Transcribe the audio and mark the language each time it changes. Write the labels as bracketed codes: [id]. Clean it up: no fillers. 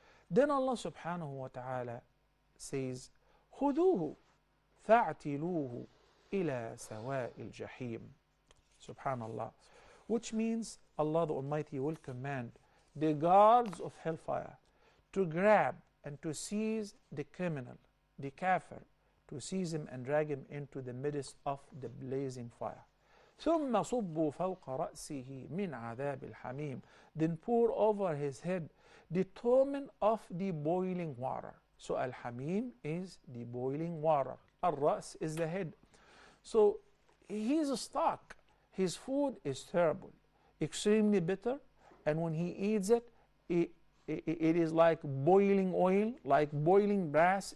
[en] Then Allah subhanahu wa ta'ala says, [ar] خذوه فاعتلوه إلى سواء الجحيم. [en] Subhanallah. Which means Allah the Almighty will command the guards of hellfire to grab and to seize the criminal, the kafir, to seize him and drag him into the midst of the blazing fire. [ar] ثم صبوا فوق رأسه من عذاب الحميم. [en] Then pour over his head the torment of the boiling water. So al-hamim is the boiling water. Al-ra's is the head. So he's stuck. His food is terrible, extremely bitter, and when he eats it, it is like boiling oil, like boiling brass.